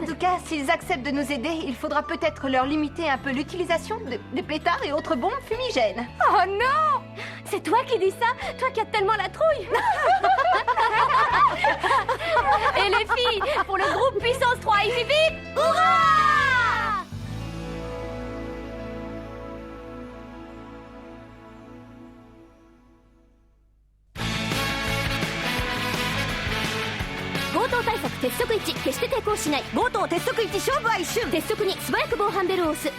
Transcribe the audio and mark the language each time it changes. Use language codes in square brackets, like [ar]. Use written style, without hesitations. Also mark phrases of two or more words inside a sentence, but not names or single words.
[fr] tout cas, s'ils acceptent de nous aider, il faudra peut-être leur limiter un peu l'utilisation des pétards et autres bombes fumigènes. Oh non! C'est toi qui dis ça? Toi qui as tellement la trouille. Et les filles, pour le groupe Puissance 3, il vite! Hurrah! [ja] 強盗対策鉄則1、決して抵抗しない。強盗鉄則1、勝負は一瞬。鉄則2、素早く防犯ベルを押す。